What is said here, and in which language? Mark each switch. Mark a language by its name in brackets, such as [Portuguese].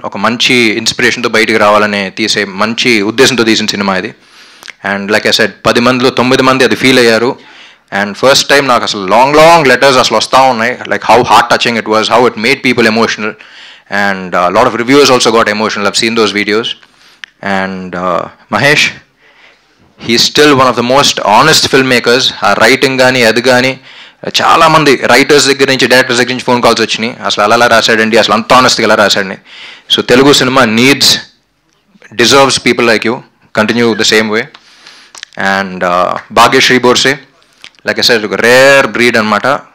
[Telugu] ఒక మంచి ఇన్స్పిరేషన్తో బయటికి రావాలని తీసే మంచి ఉద్దేశంతో తీసిన సినిమా ఇది. [English] and like I said [Telugu] 10 మందిలో 9 మంది అది ఫీల్ అయ్యారు. [English] and first time [Telugu] నాకు అసలు లాంగ్ లెటర్స్ అసలు వస్తూ ఉన్నాయి, [English] Like how heart touching it was, how it made people emotional, and lot of reviews also got emotional. I've seen those videos. And Mahesh, he's still one of the most honest filmmakers. [Telugu] ఆ writing కానీ అది కానీ చాలామంది writers దగ్గర నుంచి directors దగ్గర నుంచి phone calls వచ్చినాయి, అసలు అలా రాశాడండి, అసలు అంత ఆనెస్ట్గా ఎలా రాశాడని. [English] So Telugu cinema deserves people like you, continue the same way. And Bhagyashri Borse, like I said, ఒక rare breed అనమాట.